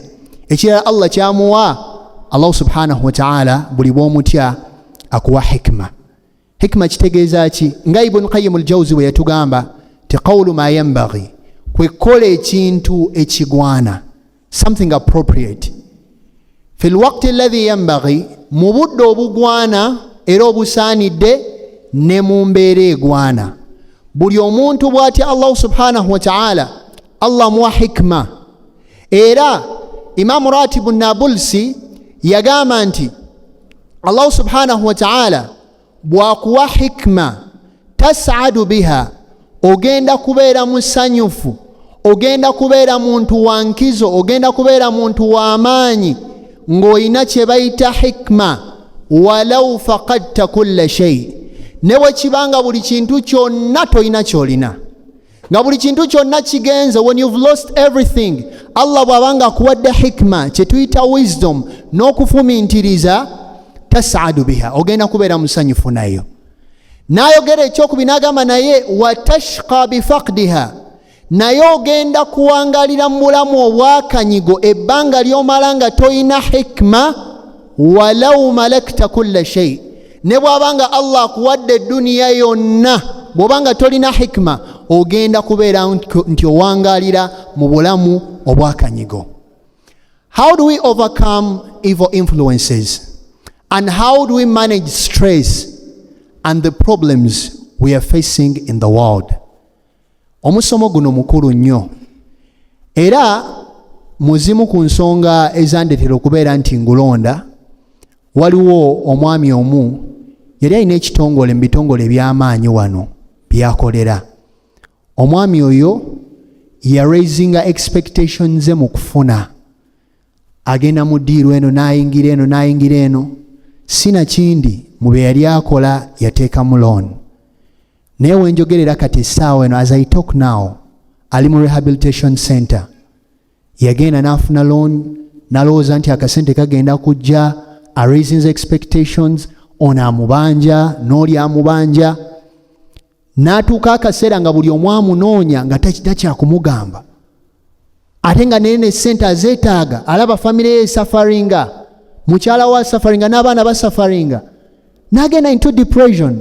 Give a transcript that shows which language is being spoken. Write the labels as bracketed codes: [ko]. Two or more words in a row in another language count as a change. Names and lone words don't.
[lg] Ekirala Allah kyamuwa, Allah [ar] سبحانه وتعالى [lg] buli bw'omutya akuwa hikma. Hikma kitegeeza ki? Nga Ibn Qayyim al-Jawzi bwe yatugamba ti [ar] قول ما ينبغي, [lg] kwe kola ekintu ekigwana, [en] something appropriate, [ar] في الوقت الذي ينبغي, [lg] mu budde obugwana era obusaanidde ne mu mbeera egwana. Buli omuntu bw'atya Allah [ar] سبحانه وتعالى, [lg] Allah muwa hikma. Era Imam Ratibu Nabulsi yagamba nti Allah [ar] سبحانه وتعالى [lg] bw'akuwa hikma [ar] تسعد بها, [lg] ogenda kubeera musanyufu, ogenda kubeera muntu wa nkizo, ogenda kubeera muntu wa maanyi ng'olina kye bayita hikma. [ar] ولو فقدت كل شيء, [lg] ne bwe kibanga buli kintu kyonna tolina kyolina, nga buli kintu kyonna kigenze, [en] when you've lost everything, [lg] Allah bw'abanga akuwadde hikma kye tuyita wisdom n'okufumintiriza, [ar] تسعد بها, [lg] ogenda kubeera musanyufu nayo. N'ayogera ekyokubiri n'agamba naye [ar] وتشقى بفقدها, [lg] naye ogenda kuwangalira mu bulamu obwakanyigo ebbanga ly'omala nga toyina hikma. [ar] ولو ملكت كل شيء, [lg] ne bw'abanga Allah akuwadde edduniya yonna, bw'obanga tolina hikma ogenda kubeera nti owangalira mu bulamu obwakanyigo. [en] How do we overcome evil influences? And how do we manage stress and the problems we are facing in the world? [lg] Omusomo guno mukulu nnyo, era muzimu ku nsonga ezandetera okubeera nti ngulonda. Waliwo omwami omu yali alina ekitongole mu bitongole eby'amaanyi wano byakolera. Omwami oyo ya [en] raisinga expectations [lg] ze mu kufuna, agenda mu ddiiru eno n'ayingira eno n'ayingira eno, sina kindi mu bye yali akola yateekamu loan. Naye wenjogerera kati essaawa eno, [en] as I talk now, [lg] ali mu [en] rehabilitation center. [lg] Yagenda n'afuna loan, n'alowooza nti akasente kagenda kujja, [en] raising expectations, [lg] ono amubanja n'oli amubanja. N'atuuka akaseera nga buli omu amunoonya nga takyakumugamba, ate nga nene sente azeetaaga, alaba famire ye safaringa, mukyala wa safaringa n'abaana basafaringa, n'agenda [en] into depression.